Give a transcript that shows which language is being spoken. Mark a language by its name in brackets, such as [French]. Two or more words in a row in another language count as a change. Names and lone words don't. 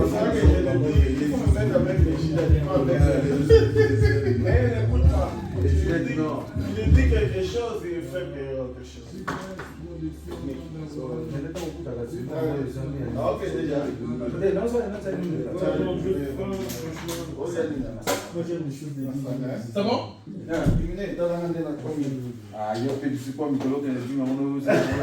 [French] Il faut me mettre avec les Mais il n'écoute pas. Il dit quelque chose, il fait quelque chose. Ah, ok, déjà. C'est bon? [Italian] Ah, io penso poi mi colloco nel primo mondo così,